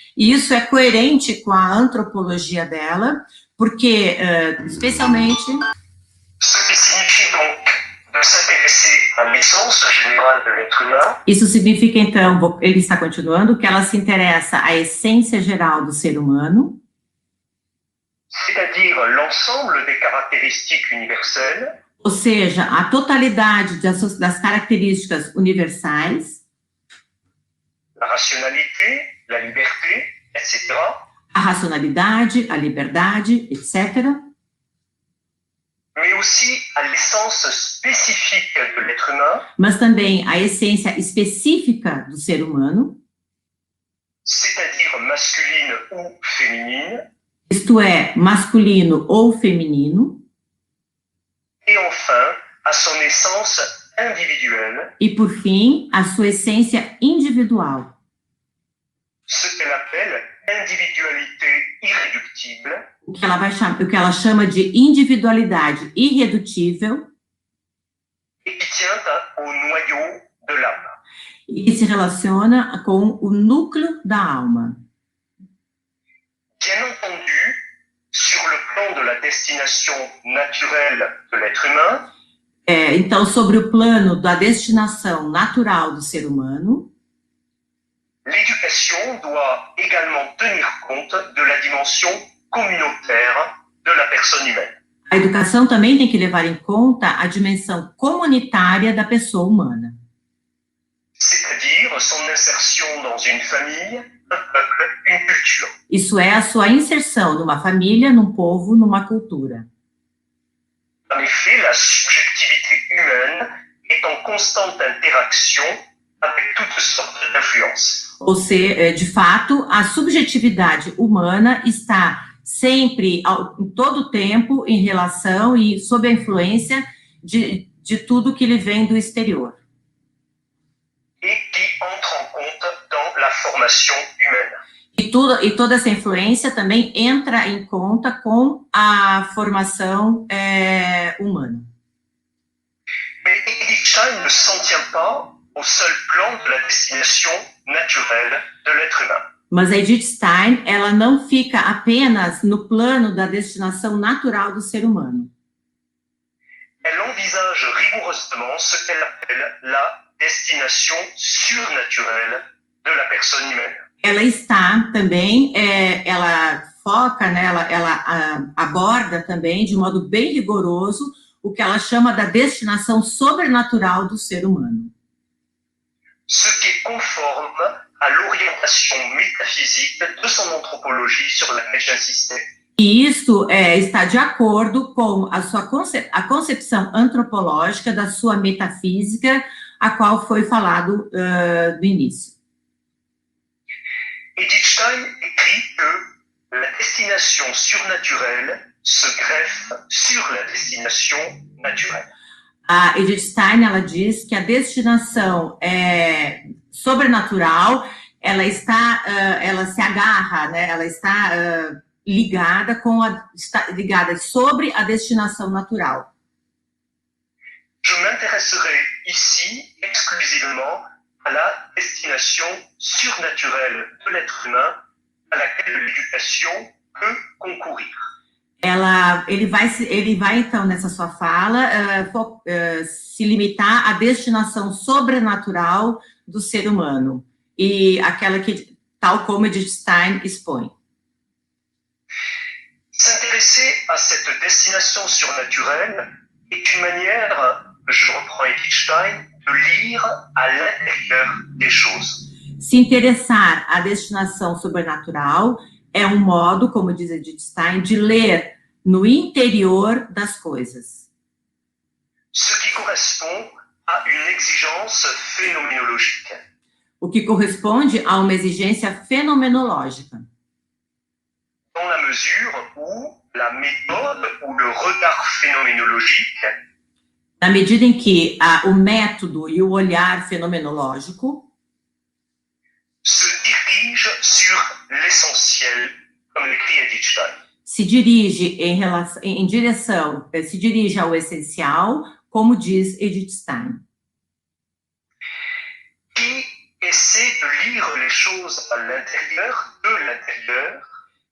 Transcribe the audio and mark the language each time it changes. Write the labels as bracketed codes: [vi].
[pt] E isso é coerente com a antropologia dela, porque, especialmente... Isso significa, então, ele está continuando, que ela se interessa à essência geral do ser humano, [fr] c'est-à-dire l'ensemble des caractéristiques universelles, [pt] ou seja, a totalidade das características universais, [fr] la rationalité, la liberté, etc. [pt] A racionalidade, a liberdade, etc. [fr] Mais aussi à l'essence spécifique de l'être humain, [pt] mas também a essência específica do ser humano, [fr] c'est-à-dire masculine ou féminine, [pt] isto é, masculino ou feminino, [fr] et enfin, à son essence individuelle, [pt] e por fim, a sua essência individual, [fr] ce qu'elle appelle individualité irréductible, [pt] o que ela chama de individualidade irredutível, [fr] et qui tient au noyau de l'âme. [pt] E se relaciona com o núcleo da alma. [fr] Bien entendu, sur le plan de la destination naturelle de l'être humain, [pt] então, sobre o plano da destinação natural do ser humano, [fr] l'éducation doit également tenir compte de la dimension communautaire de la personne humaine. [pt] A educação também tem que levar em conta a dimensão comunitária da pessoa humana. [fr] C'est-à-dire son insertion dans une famille, un peuple, une culture. [pt] Isso é a sua inserção numa família, num povo, numa cultura. [fr] En effet, la subjectivité humaine est en constante interaction avec toutes sortes d'influences. [pt] Ou seja, de fato, a subjetividade humana está sempre, em todo o tempo, em relação e sob a influência de tudo que lhe vem do exterior. [fr] Et qui entre en compte dans la formation humaine. [pt] E toda essa influência também entra em conta com a formação humana. [fr] Mais Edith Stein ne s'en tient pas au seul plan de la destination naturelle de l'être humain. [pt] Mas a Edith Stein, ela não fica apenas no plano da destinação natural do ser humano. [fr] Elle envisage rigoureusement ce qu'elle appelle la destination surnaturelle de la personne humaine. [pt] Ela está também, ela foca, né, ela aborda também de modo bem rigoroso o que ela chama da destinação sobrenatural do ser humano. [fr] Ce qui est conforme à l'orientation métaphysique de son anthropologie sur laquelle j'insistais. [pt] E isso está de acordo com a concepção antropológica da sua metafísica, a qual foi falado no início. [fr] Edith Stein écrit que la destination surnaturelle se greffe sur la destination naturelle. [pt] A Edith Stein, ela diz que a destinação sobrenatural, ela se agarra, né? Ela está ligada ligada sobre a destinação natural. [fr] Je m'intéresserai ici exclusivement à la destination surnaturelle de l'être humain à laquelle l'éducation peut concourir. [pt] Ele vai então, nessa sua fala, se limitar à destinação sobrenatural do ser humano, e aquela que, tal como Edith Stein expõe. [fr] S'intéresser à cette destination surnaturelle est une manière, je reprends Edith Stein, de lire à l'intérieur des choses. [pt] Se interessar à destinação sobrenatural é um modo, como diz Edith Stein, de ler no interior das coisas. [fr] Ce qui correspond à une exigence phénoménologique. [pt] O que corresponde a uma exigência fenomenológica. [fr] Dans la mesure où la méthode ou le regard phénoménologique [pt] na medida em que o método e o olhar fenomenológico [fr] se dirige sur l'essentiel, comme écrit Edith Stein. [pt] Se dirige se dirige ao essencial, como diz Edith Stein. [fr] Qui essaie de lire les choses à l'intérieur, de l'intérieur.